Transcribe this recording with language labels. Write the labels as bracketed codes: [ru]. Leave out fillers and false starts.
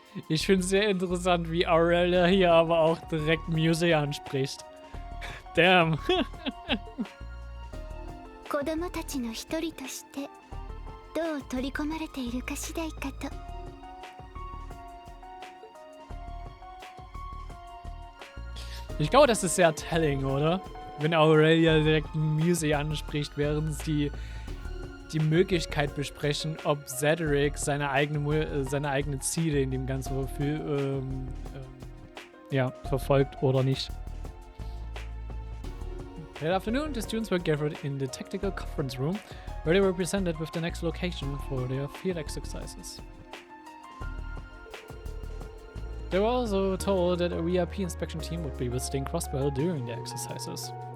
[de] Ich finde es sehr interessant, wie Aurelia hier aber auch direkt Music anspricht. [en] Damn. [ja] 子供たちの一人としてどう取り込まれているか次第かと。 [de] Ich glaube, das ist sehr telling, oder? Wenn Aurelia direkt Music anspricht, während sie die Möglichkeit besprechen, ob Cedric seine eigenen Ziele in dem ganzen Film ja, verfolgt oder nicht. [en] That afternoon, the students were gathered in the tactical conference room, where they were presented with the next location for their field exercises. They were also told that a VIP inspection team would be visiting Crossbell during the exercises.